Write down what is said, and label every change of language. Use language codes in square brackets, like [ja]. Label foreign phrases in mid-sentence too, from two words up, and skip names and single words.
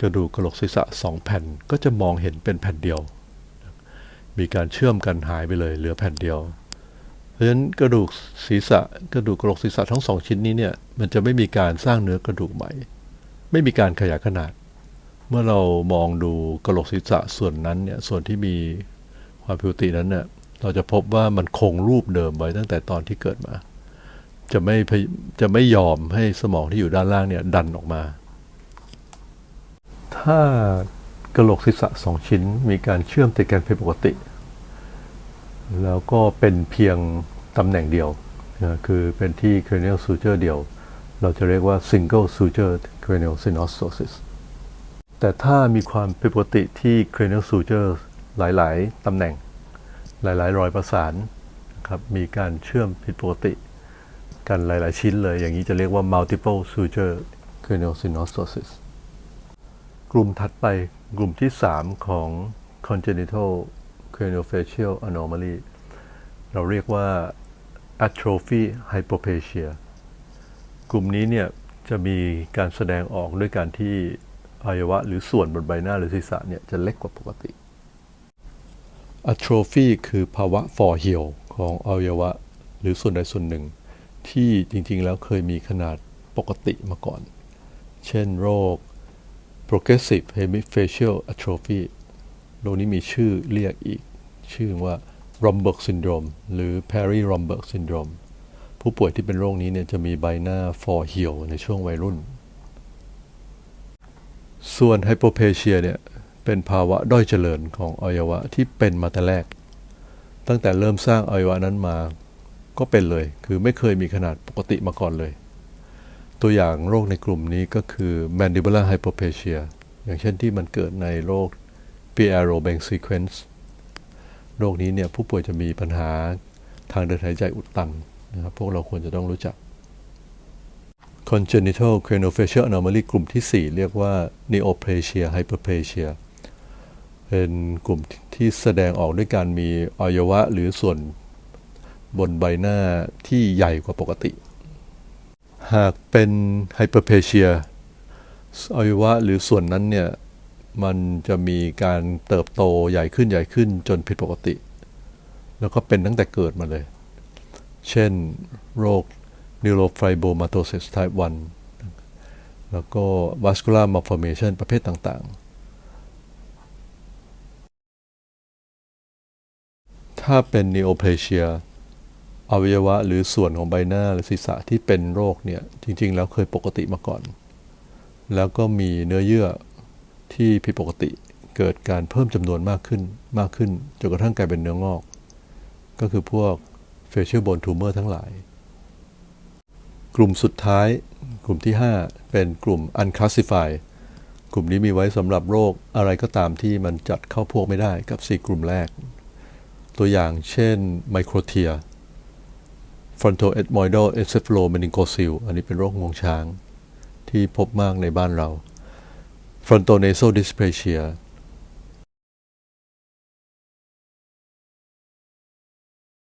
[th] ระดูกกระโหลกศีรษะ2แผ่นก็จะมองเห็นเป็นแผ่นเดียวมีการเชื่อมกันหายไปเลยเหลือแผ่นเดียวเพราะฉะนั้นกระดูกกระโหลกศีรษะทั้ง2ชิ้นนี้เนี่ยมันจะไม่มีการสร้างเนื้อกระดูกใหม่ไม่มีการขยายขนาดเมื่อเรามองดูกระโหลกศีรษะส่วนนั้นเนี่ยส่วนที่มีความผิวตินั้นเนี่ยเราจะพบว่ามันคงรูปเดิมไว้ตั้งแต่ตอนที่เกิดมาจะไม่ยอมให้สมองที่อยู่ด้านล่างเนี่ยดันออกมา ถ้ากระโหลกศีรษะ2ชิ้นมีการเชื่อมติดกันผิดปกติแล้วก็เป็นเพียงตำแหน่งเดียวนะคือเป็นที่ [en] cranial suture [th] เดียวเราจะเรี ยกว่า [en] single suture cranial synostosis [th] แต่ถ้ามีความผิดปกติที่ [en] cranial suture [th] หลายๆตำแหน่งห ลายๆรอยประสานนะครับมีการเชื่อมผิดปกติกันหลายๆชิ้นเลยอย่างนี้จะเรียกว่า [en] multiple suture cranial synostosis [th] กลุ่มถัดไปกลุ่มที่3ของ [en] congenital craniofacial anomaly [th] เราเรียกว่า [en] atrophy hypoplasia [th] กลุ่มนี้เนี่ยจะมีการแสดงออกด้วยการที่อวัยวะหรือส่วนบนใบหน้าหรือศีรษะเนี่ยจะเล็กกว่าปกติ atrophy คือภาวะฝ่อเหี่ยวของอวัยวะหรือส่วนใดส่วนหนึ่งที่จริงๆแล้วเคยมีขนาดปกติมาก่อนเช่นโรค [en] progressive hemifacial atrophy [th] โรคนี้มีชื่อเรียกอีกชื่อว่า [en] Romberg syndrome [th] หรือ [en] Perry-Romberg syndrome [th] ผู้ป่วยที่เป็นโรคนี้เนี่ยจะมีใบหน้าฝ่อเหี่ยวในช่วงวัยรุ่น ส่วน hypoplasia เนี่ยเป็นภาวะด้อยเจริญของอวัยวะที่เป็นมาแต่แรกตั้งแต่เริ่มสร้างอวัยวะนั้นมาก็เป็นเลยคือไม่เคยมีขนาดปกติมาก่อนเลยตัว อย่างโรคในกลุ่มนี้ก็คือ [en] mandibular hypoplasia [th] อย่างเช่นที่มันเกิดในโรค [en] Pierre-Robin sequence [th] โรคนี้เนี่ยผู้ป่วยจะมีปัญหาทางเดินหาย ใจอุดตันนะครับพวกเราควรจะต้องรู้จัก [en] congenital craniofacial anomaly [th] กลุ่มที่4เรียกว่า [en] neoplasia hyperplasia [th] เป็นก ลุ่มที่แสดงออกด้วยการมีอวัยวะหรือส่วนบนใบหน้าที่ใหญ่กว่าปกติหากเป็น hyperplasia อวัยวะหรือส่วนนั้นเนี่ยมันจะมีการเติบโตใหญ่ขึ้นจนผิดปกติแล้วก็เป็นตั้งแต่เกิดมาเลยเช่นโรค [en] neurofibromatosis type 1 [th] แล้วก็ [en] vascular malformation [th] ประเภทต่าง ๆถ้าเป็น neoplasia อวัยวะหรือส่วนของใบหน้าหรือศีรษะที่เป็นโรคเนี่ยจริงๆแล้วเคยปกติ มาก่อนแล้วก็มีเนื้อเยื่อที่ผิดปกติเกิดการเพิ่มจำนวนมากขึ้นจนกระ ทั่งกลายเป็นเนื้องอกก็คือพวก [en] facial bone tumor [th] ทั้งหลายกลุ่มสุดท้ายกลุ่ มที่5เป็นกลุ่ม unclassified กลุ่มนี้มีไว้สำหรับโรคอะไรก็ตามที่มันจัดเข้าพวกไม่ได้กับ4กลุ่มแรกตัวอย่างเช่น [en] microtia frontoethmoidal encephalomenincocele [th] อันนี้เป็นโรคงวงช้างที่พบมากในบ้านเรา [en] frontonasal dysplasia